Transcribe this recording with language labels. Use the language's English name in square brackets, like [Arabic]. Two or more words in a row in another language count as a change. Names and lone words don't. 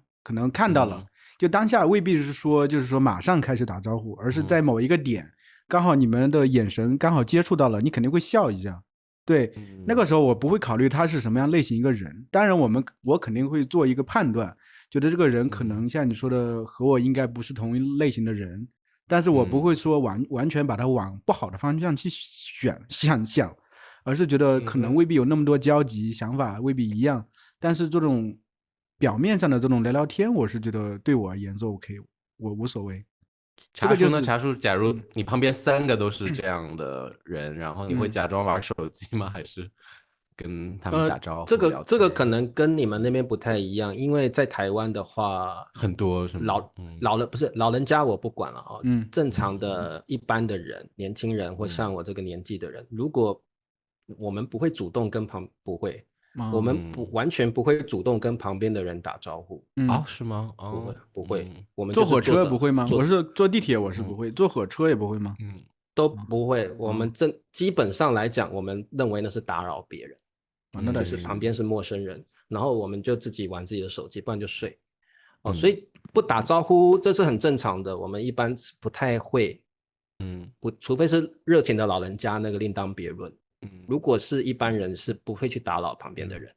[Chinese] 可能看到了，就當下未必是說就是說馬上開始打招呼，而是在某一個點，剛好你們的眼神剛好接觸到了，你肯定會笑一下。對，那個時候我不會考慮他是什麼樣類型一個人，當然我肯定會做一個判斷，覺得這個人可能像你說的和我應該不是同一類型的人。但是我不會說完全把它往不好的方向去想，而是覺得可能未必有那麼多交集，想法未必一樣。但是這種表面上的這種聊聊天，我是覺得對我而言是 OK，我無所謂。茶叔呢？茶叔，假如你旁邊3個都是這樣的人，然後你會假裝玩手機嗎？還是跟他們打招呼？這個可能跟你們那邊不太一樣，因為在台灣的話，很多什麼老人家我不管了哦。正常的一般的人，年輕人或像我這個年紀的人，如果我們不會主動跟不會，我們完全不會主動跟旁邊的人打招呼。是嗎？不會。我們坐火車不會嗎？我是坐地鐵，我是不會。坐火車也不會嗎？都不會。我們基本上來講，我們認為那是打擾別人。就是旁邊是陌生人，然後我們就自己玩自己的手機，不然就睡。所以不打招呼這是很正常的，我們一般不太會。除非是熱情的老人家，那個另當別論。如果是一般人是不會去打擾旁邊的人。